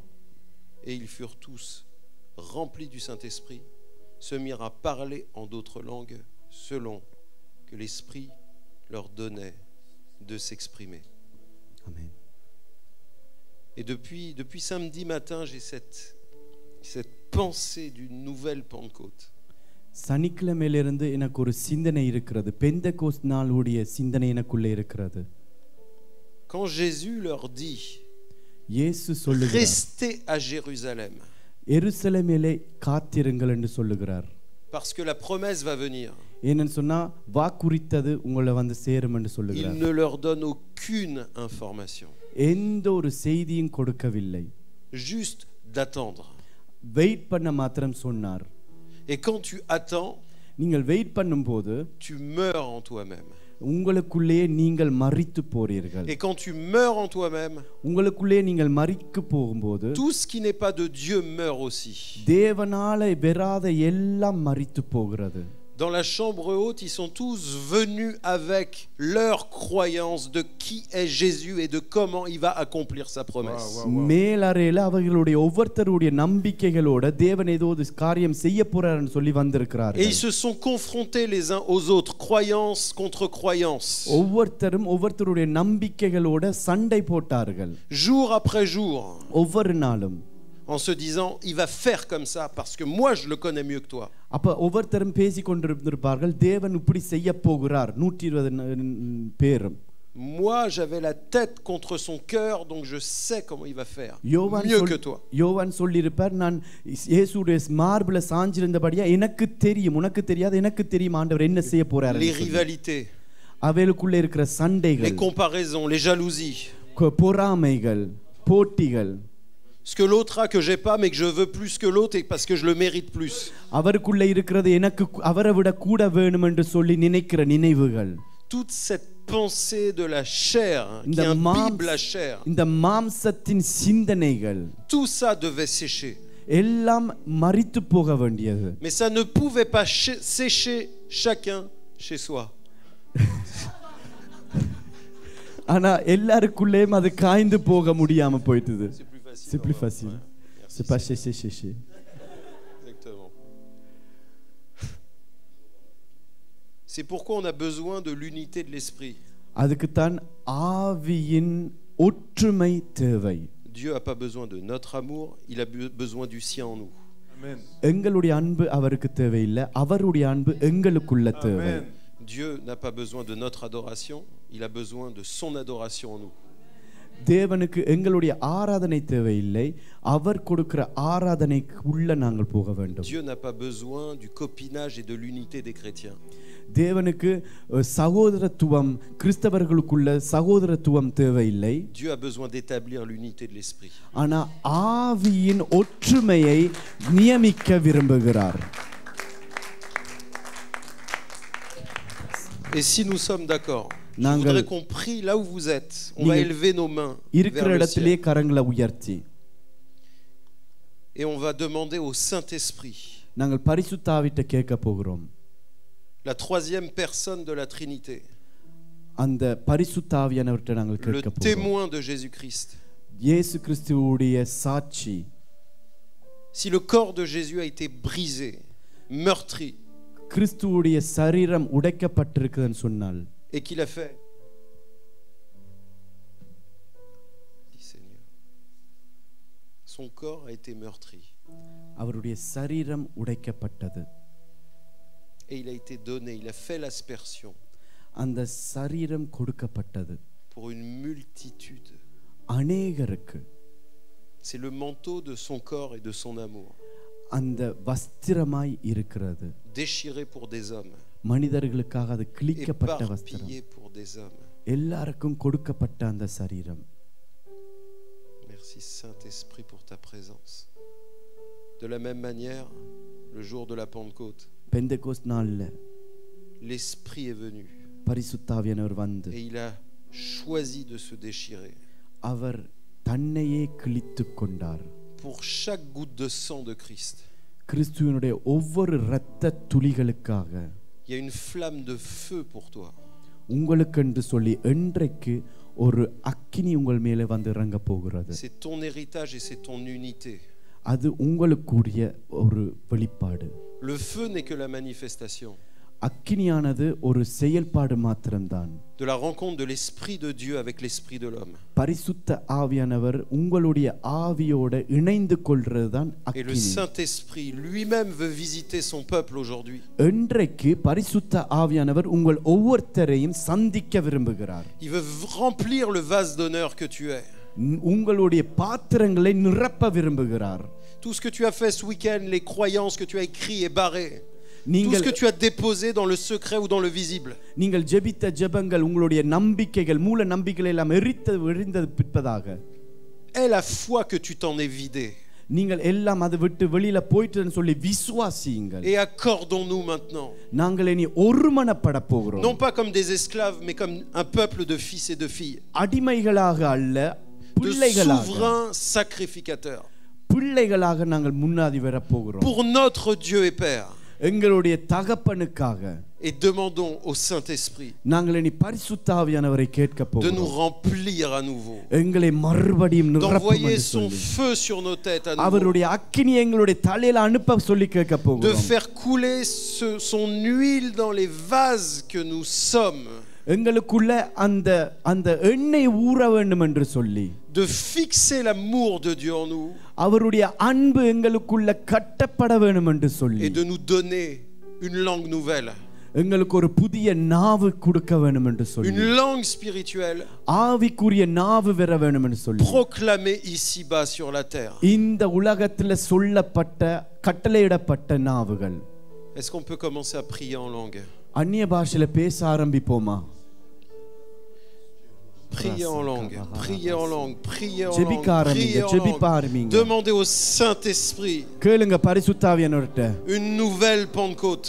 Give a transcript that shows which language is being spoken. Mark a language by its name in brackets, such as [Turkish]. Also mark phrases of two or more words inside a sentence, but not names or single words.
[French] Et ils furent tous remplis du Saint-Esprit, se mirent à parler en d'autres langues selon que l'Esprit leur donnait de s'exprimer. Amen. Et depuis samedi matin, j'ai cette pensée d'une nouvelle Pentecôte. [Tamil] சனிக்கிழமையிலிருந்து எனக்கு ஒரு சிந்தனை இருக்கிறது. பெந்தெகோஸ்த் நாளுடைய சிந்தனை எனக்குள்ளே இருக்கிறது. [French] Quand Jésus leur dit [Tamil] இயேசு சொல்லுகிறார், [French] restez à Jérusalem, [Tamil] எருசலேமிலே காத்திருங்கள் என்று சொல்லுகிறார். [French] parce que la promesse va venir. [Tamil] ஏன்னு சொன்னா வாக்குரித்தது உங்களை வந்து சேரும் என்று [French] Il [Tamil] சொல்லுகிறார். [French] ne leur donne aucune information, [Tamil] எந்த ஒரு செய்தியும் கொடுக்கவில்லை. [French] juste d'attendre. [Tamil] வெயிட் பண்ண மாத்திரம் சொன்னார். [French] Et quand tu attends, [Tamil] நீங்கள் வெயிட் பண்ணும்போது [French] tu meurs en toi-même. [Tamil] உங்களுக்குள்ளே நீங்கள் மரித்து போறீர்கள். [French] Et quand tu meurs en toi-même, [Tamil] உங்களுக்குள்ளே நீங்கள் மரித்து போகும்போது [French] tout ce qui n'est pas de Dieu meurt aussi. [Tamil] தேவனால பெறாத எல்லாம் மரித்து போகிறது. [French] Dans la chambre haute, ils sont tous venus avec leur croyance de qui est Jésus et de comment il va accomplir sa promesse. [Tamil] மேலறையில அவர்களுடைய ஒவ்வொருத்தருடைய நம்பிக்கைகளோட தேவன் ஏதோ ஒரு காரியம் செய்ய போறாருன்னு சொல்லி [French] Et [Tamil] வந்திருக்கிறார்கள். [French] ils se sont confrontés les uns aux autres, croyance contre croyance. [Tamil] ஒவ்வொருத்தரும் ஒவ்வொருத்தருடைய நம்பிக்கைகளோட சண்டை போட்டார்கள். [French] Jour après jour, [Tamil] ஒவ்வொரு நாளும் [French] en se disant il va faire comme ça parce que moi je le connais mieux que toi. [Tamil] அப்ப ஒவ்வொருத்தரும் பேசிக் கொண்டிருப்பார்கள் தேவன் இப்படி செய்ய போகிறார் 120 பேரும். [French] Moi j'avais la tête contre son cœur donc je sais comment il va faire mieux que toi. [Tamil] யோவான் சொல்லியிருப்பார் நான் இயேசுவுடைய மார்பில சாஞ்சிருந்தபடியா எனக்கு தெரியும் உனக்கு தெரியாது எனக்கு தெரியும் ஆண்டவர் என்ன செய்ய போறார். [French] Les rivalités, [Tamil] அவைகளுக்குள்ள இருக்கிற சண்டைகள், [French] les comparaisons, les jalousies, [Tamil] பொறாமைகள், போட்டிகள், [French] ce que l'autre a que j'ai pas mais que je veux plus que l'autre et parce que je le mérite plus. [Tamil] அவருக்குள்ள இருக்கிறது எனக்கு அவரை விட கூட வேணும் என்று சொல்லி நினைக்கிற நினைவுகள். [French] Toute cette pensée de la chair qui imbibe la chair, [Tamil] இந்த மாம்சத்தின் சிந்தனைகள், [French] tout ça devait sécher. [Tamil] எல்லாம் மரித்து போக வேண்டியது. [French] Mais ça ne pouvait pas sécher chacun chez soi. [Tamil] ஆனா எல்லாருக்குள்ளேயும் அது காய்ந்து போக முடியாம போயிடுது. [French] C'est plus facile. C'est pas sécher. Exactement. C'est pourquoi on a besoin de l'unité de l'esprit. [Tamil] அதுக்கு தான் ஆவியின் ஒற்றுமை தேவை. [French] Dieu a pas besoin de notre amour, il a besoin du sien en nous. Amen. [Tamil] எங்களுடைய அன்பு அவருக்கு தேவையில்லை, அவருடைய அன்பு எங்களுக்குள்ள தேவை. [French] Dieu n'a pas besoin de notre adoration, il a besoin de son adoration en nous. [Tamil] தேவனுக்கு எங்களுடைய ஆராதனை தேவையில்லை, அவர் கொடுக்கிற ஆராதனைக்கு உள்ள நாங்கள் போக வேண்டும். [French] Dieu n'a pas besoin du copinage et de l'unité des chrétiens. [Tamil] தேவனுக்கு சகோதரத்துவம், கிறிஸ்தவர்களுக்குள்ள சகோதரத்துவம் தேவையில்லை. [French] Dieu a besoin d'établir l'unité de l'esprit. [Tamil] ஆனா ஆவியின் ஒற்றுமையை நியமிக்க விரும்புகிறார். [French] Et si nous sommes d'accord, je voudrais qu'on prie là où vous êtes. On va élever nos mains vers le ciel. [Tamil] கரங்களை உயர்த்தி [French] et on va demander au Saint-Esprit, [Tamil] நாங்கள் பரிசுத்த ஆவியிட்ட கேட்க போகிறோம். [French] la troisième personne de la Trinité, [Tamil] அந்த பரிசுத்த ஆவியானவர்ட்ட நாங்கள் கேட்க [French] le [Tamil] போகிறோம். [French] témoin de Jésus-Christ. [Tamil] இயேசு கிறிஸ்துவுடைய சாட்சி. [French] Si le corps de Jésus a été brisé, meurtri, [Tamil] கிறிஸ்துவுடைய சரீரம் உடைக்கப்பட்டிருக்குன்னு சொன்னால், [French] et qu'il a fait, dit Seigneur, son corps a été meurtri, [Tamil] அவருடைய சரீரம் உடைக்கப்பட்டது, [French] et il a été donné, il a fait l'aspersion [Tamil] அந்த சரீரம் கொடுக்கப்பட்டது [French] pour une multitude. [Tamil] அநேகருக்கு [French] c'est le manteau de son corps et de son amour, [Tamil] அந்த வஸ்திரமாய் இருக்கிறது, [French] déchiré pour des hommes, [Tamil] மனிதர்களுக்காக அது கிழிக்கப்பட்ட வஸ்திரம், [French] éparpillé pour des hommes. [Tamil] எல்லாருக்கும் கொடுக்கப்பட்ட அந்த சரீரம். [French] Merci Saint-Esprit pour ta présence. De la même manière, le jour de la Pentecôte, [Tamil] பெந்தெகோஸ்த் நாள்ல [French] l'Esprit est venu [Tamil] பரிசுத்த ஆவியானவர் வந்து [French] et il a choisi de se déchirer. [Tamil] அவர் தன்னையே கிழித்துக் கொண்டார். [French] Pour chaque goutte de sang de Christ, [Tamil] கிறிஸ்துவினுடைய ஒவ்வொரு இரத்த துளிகளுக்காக [French] il y a une flamme de feu pour toi. [Tamil] உங்களுக்கு என்று சொல்லி என்றைக்கு ஒரு அக்கினி உங்கள் மேலே வந்து இறங்க போகிறது. [French] C'est ton héritage et c'est ton unité. [Tamil] அது உங்களுக்குரிய ஒரு வெளிப்பாடு. [French] Le feu n'est que la manifestation [Tamil] அக்கினியானது ஒரு செயல்பாடு மாத்திரம்தான். [French] de la rencontre de l'esprit de Dieu avec l'esprit de l'homme. [Tamil] பரிசுத்த ஆவியானவர் உங்களுடைய ஆவியோட இணைந்து கொள்றதுதான் [French] Et le [Tamil] அக்கினி. [French] Saint-Esprit lui-même veut visiter son peuple aujourd'hui. [Tamil] என்றைக்கு பரிசுத்த ஆவியானவர் உங்கள் ஒவ்வொருத்தரையும் சந்திக்க விரும்புகிறார். [French] Il veut remplir le vase d'honneur que tu es. [Tamil] உங்களுடைய பாத்திரங்களை நிரப்ப விரும்புகிறார். [French] Tout ce que tu as fait ce week-end, les croyances que tu as écrites et barrées, tout ce [Tamil] நீங்கள் [French] que tu as déposé dans le secret ou dans le visible, [Tamil] நீங்கள் ஜெபித்த ஜெபங்கள், உங்களுடைய நம்பிக்கைகள், மூல நம்பிக்கைகள் எல்லாம் எரிந்தது பிற்பதாக, [French] aie la foi que tu t'en es vidé. [Tamil] நீங்கள் எல்லாம் அதை விட்டு வெளியில போயிட்டுன்னு சொல்லி விசுவாசியுங்கள். [French] Et accordons-nous maintenant, [Tamil] நாங்கள் இனி ஒருமனப்பட போகிறோம். [French] non pas comme des esclaves, mais comme un peuple de fils et de filles, [Tamil] அடிமைகளாக அல்ல, [French] de [Tamil] பிள்ளைகளாக, [French] souverains sacrificateurs, [Tamil] பிள்ளைகளாக நாங்கள் முன்னாடி வர போகிறோம். [French] pour notre Dieu et Père. [Tamil] எங்களுடைய தகப்பனுக்காக. [French] Et demandons au Saint-Esprit [Tamil] நாங்கள் இனி பரிசுத்த ஆவியானவரை கேட்க [French] de nous [Tamil] போகிறோம். [French] remplir à nouveau, [Tamil] எங்களை மறுபடியும் நிரப்பும் [French] d'envoyer [Tamil] என்று [French] son [Tamil] சொல்லி, [French] feu sur nos têtes à nouveau, [Tamil] அவருடைய அக்கினி எங்களுடைய தலையில அனுப்ப சொல்லி கேட்க [French] de [Tamil] போகிறோம். [French] faire couler son huile dans les vases que nous sommes. [Tamil] எங்களுக்குள்ள அந்த அந்த எண்ணெய் ஊற வேண்டும் என்று சொல்லி [French] de fixer l'amour de Dieu en nous [Tamil] அவருடைய அன்பு எங்களுக்குள்ள கட்டப்பட வேண்டும் என்று சொல்லி [French] et de nous donner une langue nouvelle, [Tamil] எங்களுக்கு ஒரு புதிய நாவு கொடுக்க வேண்டும் என்று சொல்லி [French] une langue spirituelle [Tamil] ஆவிக்குரிய நாவு வர வேண்டும் என்று சொல்லி [French] proclamée ici-bas sur la terre. [Tamil] இந்த உலகத்துல சொல்லப்பட்ட கட்டளையிடப்பட்ட நாவுகள். [French] Est-ce qu'on peut commencer à prier en langue? [Tamil] அந்நிய பாஷையில பேச ஆரம்பிப்போமா? [French] Priez en langue, priez en langue, priez en [Tamil] ஜெபிக்க [French] langue, [Tamil] ஆரம்பிங்க, [French] priez en [Tamil] ஜெபிக்க [French] langue. [Tamil] ஆரம்பிங்க. [French] Demandez au Saint-Esprit [Tamil] கேளுங்க பரிசுத்த ஆவியானவர்ட்ட [French] une nouvelle Pentecôte.